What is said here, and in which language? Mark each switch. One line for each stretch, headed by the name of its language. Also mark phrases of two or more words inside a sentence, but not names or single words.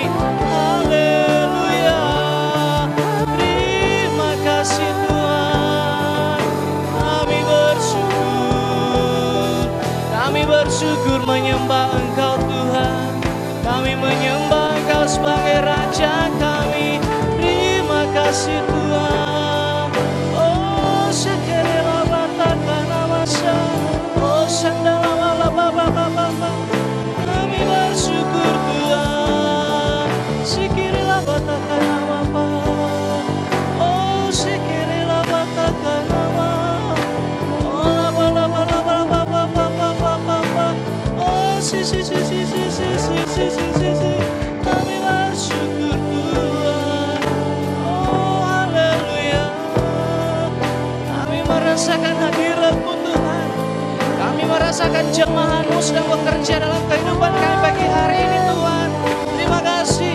Indonesian: Haleluya. Terima kasih Tuhan. Kami bersyukur. Kami bersyukur menyembah Engkau Tuhan. Kami menyembah Engkau sebagai Raja kami. Terima kasih Tuhan. Oh, sekerela batakana masa. Oh, sandala baba. Kami bersyukur Tuhan. Sekirela batakana mapa. Oh, sekerela batakana mapa. Oh, baba. Oh, si. Kami bersyukur Tuhan. Oh, haleluya. Kami merasakan hadirat-Mu Tuhan. Kami merasakan jemaat-Mu sedang bekerja dalam kehidupan kami pagi hari ini Tuhan. Terima kasih.